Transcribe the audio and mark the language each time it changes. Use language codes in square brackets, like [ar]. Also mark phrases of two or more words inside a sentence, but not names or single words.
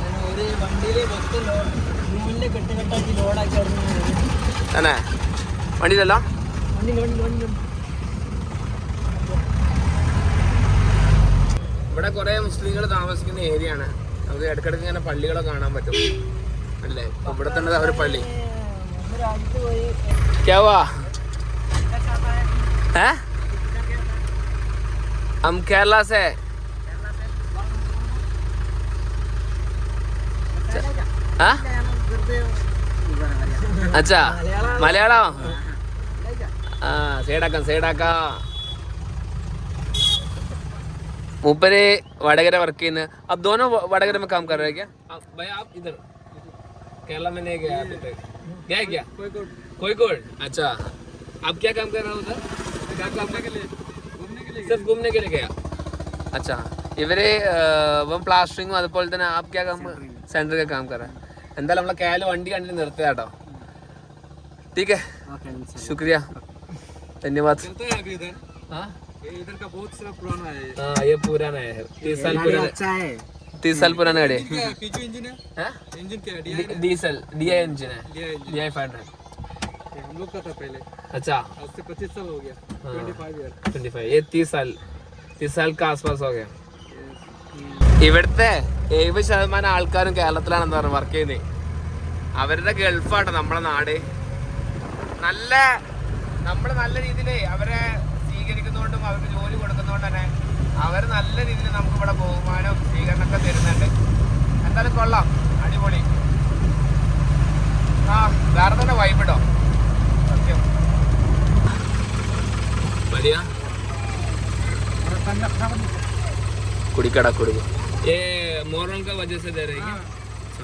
[ml] തന്നെ വണ്ടിയിലല്ലോ. ഇവിടെ കുറെ മുസ്ലിങ്ങൾ താമസിക്കുന്ന ഏരിയ ആണ്. നമുക്ക് ഇടയ്ക്കിടയ്ക്ക് ഇങ്ങനെ പള്ളികളൊക്കെ കാണാൻ പറ്റും അല്ലേ. ഇവിടെ തന്നെ ഒരു പള്ളി. [hi] हम केरला से. अच्छा മലയാളം. [ml] ആ സൈഡാക്കാം. മൂപ്പര് വടകര വർക്ക് ചെയ്യുന്ന. [hi] अब दोनों वडगार में काम कर रहे हैं क्या भाई? आप इधर केरला में नहीं गया? गया क्या? कोഴിക്കോട്. अच्छा, आप क्या काम कर रहे हो उधर? सिर्फ घूमने के लिए गया. अच्छा, [ml] ഇവര് പ്ലാസ്റ്ററിങ്ങും അതുപോലെ തന്നെ [hi] आप क्या काम? सेंटर का काम कर रहा है. [ml] എന്തായാലും നമ്മളെ കാല് വണ്ടി കണ്ടിട്ട് നിർത്തുക കേട്ടോ. [hi] ठीक है, शुक्रिया, धन्यवाद. हाँ, इधर का बहुत सारा पुराना है. हाँ, ये पुराना है. 30 साल पुराना. अच्छा है. 30 साल पुराना गाड़ी. पीछे इंजन है. इंजन क्या है? डीजल DI इंजन है. DI 500. हम लोग का था पहले. अच्छा, आज से 25 साल हो गया. 25 ईयर. 25. ये 30 साल का आसपास हो गया. [ml] ഇവിടുത്തെ 70% ആൾക്കാരും കേരളത്തിലാണെന്ന് പറഞ്ഞു വർക്ക് ചെയ്യുന്നത്. അവരുടെ ഗൾഫാട്ടോ നമ്മളെ നാട്. നമ്മള് നല്ല രീതിയിൽ അവരെ സ്വീകരിക്കുന്നതുകൊണ്ടും അവർക്ക് ജോലി കൊടുക്കുന്നതുകൊണ്ട് തന്നെ അവർ നല്ല രീതിയിൽ നമുക്ക് ഇവിടെ ബഹുമാനവും സ്വീകരണമൊക്കെ തരുന്നുണ്ട്. എന്തായാലും കൊള്ളാം, അടിപൊളി. ആ, വേറെ തന്നെ വൈബിട്ടോ. സത്യം. കുടിക്കട കൊടുക്കും. [hi] ये मोहर्रम का वजह से दे रहे हैं क्या?